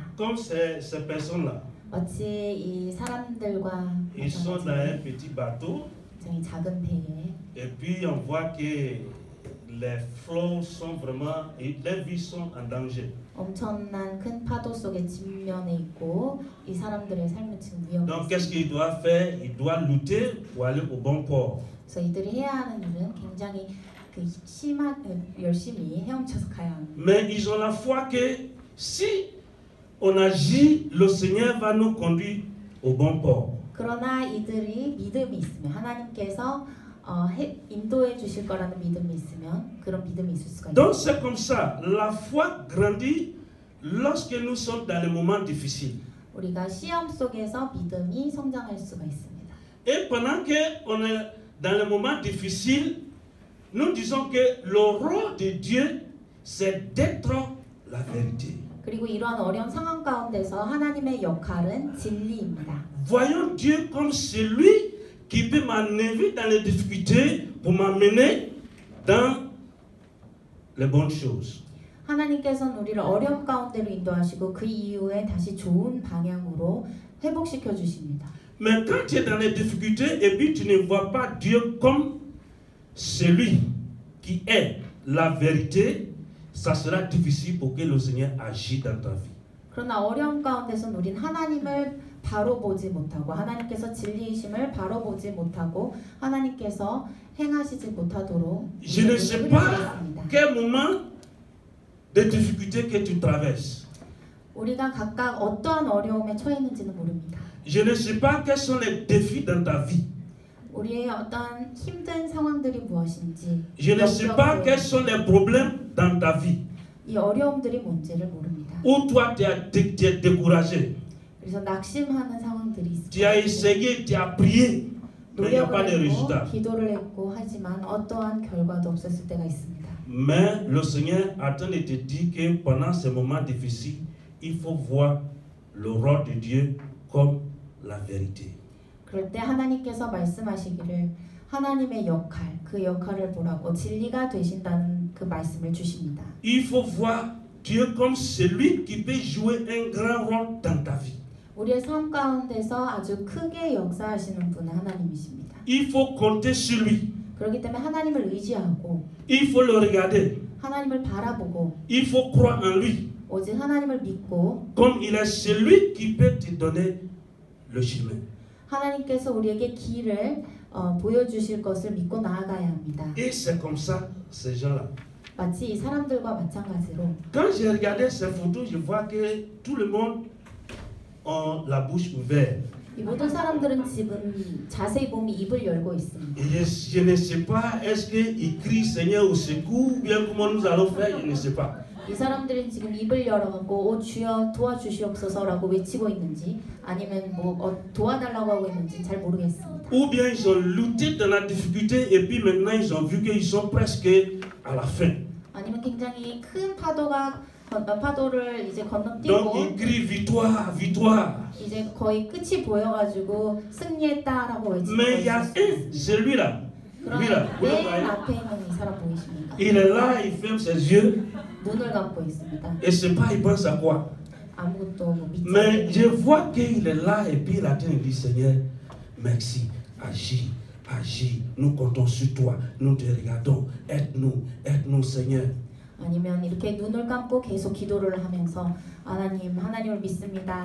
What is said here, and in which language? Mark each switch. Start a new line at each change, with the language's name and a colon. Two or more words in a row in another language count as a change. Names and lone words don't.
French: Comme ces personnes-là.
Korean: 마치 이 사람들과
French: Ils sont dans un petit bateau.
Korean: 굉장히 작은 배에
French: Et puis on voit que les flots sont vraiment, les vies sont en danger.
Korean: 엄청난 큰 파도 속에 직면해 있고 이 사람들의 삶은 지금 위험해
French: Donc
Korean: 있습니다.
French: qu'est-ce qu'il doit faire? Il doit lutter pour aller au bon port.
Korean: 그래서 이들이 해야 하는 일은 굉장히 열심히 헤엄쳐서 가야 합니다.
French: Mais ils ont la foi que si on agit, le Seigneur va nous conduire au bon port.
Korean: 그러나 이들이 믿음이 있으면 하나님께서 인도해 주실 거라는 믿음이 있으면 그런 믿음이 있을 수가
French: Donc
Korean: 있습니다.
French: c'est comme ça, la foi grandit lorsque nous sommes dans les moments difficiles.
Korean: 우리가 시험 속에서 믿음이 성장할 수가 있습니다.
French: Et pendant qu'on est dans les moments difficiles, nous disons que le rôle de Dieu, c'est d'être la vérité.
Korean: 그리고 이러한 어려운 상황 가운데서 하나님의 역할은 진리입니다.
French: Voyons Dieu comme celui qui peut m'enlever dans les difficultés pour m'amener dans les bonnes choses.
Korean: 하나님께서는 우리를 어려움 가운데로 인도하시고 그 이후에 다시 좋은 방향으로 회복시켜 주십니다.
French: Mais quand tu es dans les difficultés et puis tu ne vois pas Dieu comme celui qui est la vérité, ça sera difficile pour que le Seigneur agisse dans ta vie.
Korean: 그러나 어려움 가운데서는 우린 하나님을 바로 보지 못하고 하나님께서 진리이심을 바로 보지 못하고 하나님께서 행하시지 못하도록
French: Je ne sais pas quel moment de difficulté que tu traverses.
Korean: 우리가 각각 어떠한 어려움에 처해 있는지는 모릅니다.
French: Je ne sais pas quels sont les défis dans ta vie.
Korean: 우리의 어떤 힘든 상황들이 무엇인지
French: Je ne sais pas quels sont les problèmes dans ta vie.
Korean: 이 어려움들이 뭔지를 모릅니다.
French: Où toi tu es découragé.
Korean: 그래서 낙심하는 상황들이 있습니다.
French: Tu as essayé, tu as prié, mais il n'y a pas de résultat.
Korean: 기도를 했고 하지만 어떠한 결과도 없었을 때가 있습니다.
French: Mais le Seigneur attend de te dire que pendant ces moments difficiles, il faut voir le rôle de Dieu comme la vérité.
Korean: 그럴 때 하나님께서 말씀하시기를 하나님의 역할, 그 역할을 보라고 진리가 되신다는 그 말씀을 주십니다.
French: Il faut voir Dieu comme celui qui peut jouer un grand rôle dans ta vie.
Korean: 우리의 삶 가운데서 아주 크게 역사하시는 분은 하나님이십니다.
French: Il faut compter sur lui.
Korean: 그렇기 때문에 하나님을 의지하고
French: Il faut le regarder.
Korean: 하나님을 바라보고
French: Il faut croire en lui.
Korean: 오직 하나님을 믿고
French: Comme il est celui qui peut te donner le chemin.
Korean: 하나님께서 우리에게 길을 보여주실 것을 믿고 나아가야 합니다.
French: Et c'est comme ça, ces gens-là.
Korean: 마치 이 사람들과 마찬가지로
French: Quand j'ai regardé ces photos, je vois que tout le monde a la bouche ouverte.
Korean: 이 모든 사람들은 지금 자세히 보면 입을 열고 있습니다.
French: Et je ne sais pas, est-ce qu'ils crient Seigneur au secours ou bien comment nous allons faire, je ne sais pas.
Korean: 이 사람들은 지금 입을 열어갖고 오 주여 도와주시옵소서라고 외치고 있는지 아니면 뭐 도와달라고 하고 있는지 잘 모르겠습니다.
French: Ou bien ils ont lutté dans la difficulté et puis maintenant ils ont vu qu'ils sont presque à la fin.
Korean: 아니면 굉장히 큰 파도를 이제
French: Donc
Korean: 건너뛰고
French: ils crient victoire, victoire.
Korean: 이제 거의 끝이 보여가지고 승리했다라고 외치고
French: Mais il y a
Korean: 있었어요.
French: un, celui-là, lui-là, vous le
Korean: 맨
French: voyez?
Korean: 앞에 있는 이 사람 보이십니까?
French: Il est là, il ferme ses yeux
Korean: 눈을 감고 있습니다.
French: et je ne sais pas, il pense à quoi.
Korean: 아무것도 뭐 믿지
French: Mais
Korean: 않는
French: je vois qu'il est là et puis il attend et dit Seigneur, merci, agis, agis, nous comptons sur toi, nous te regardons, aide-nous Seigneur.
Korean: 아니면 이렇게 눈을 감고 계속 기도를 하면서 하나님을 믿습니다.